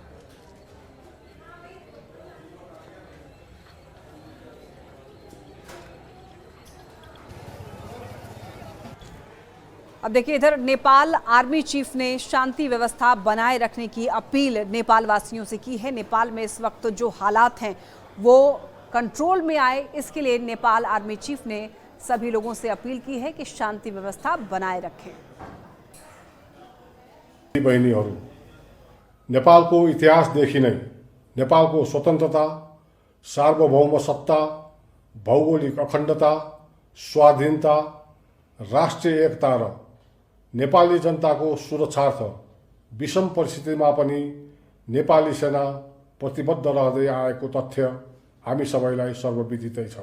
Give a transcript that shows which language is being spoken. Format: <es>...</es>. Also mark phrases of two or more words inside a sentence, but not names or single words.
<hi>अब देखिए, इधर नेपाल आर्मी चीफ ने शांति व्यवस्था बनाए रखने की अपील नेपाल वासियों से की है। नेपाल में इस वक्त जो हालात हैं वो कंट्रोल में आए, इसके लिए नेपाल आर्मी चीफ ने सभी लोगों से अपील की है कि शांति व्यवस्था बनाए रखें।</hi> <ne>बहिनीहरू, नेपालको इतिहासदेखि नै नेपालको स्वतन्त्रता, सार्वभौम सत्ता, भौगोलिक अखण्डता, स्वाधीनता, राष्ट्रिय एकता र नेपाली जनताको सुरक्षार्थ विषम परिस्थितिमा पनि नेपाली सेना प्रतिबद्ध रहँदै आएको तथ्य हामी सबैलाई सर्वविदितै छ।</ne>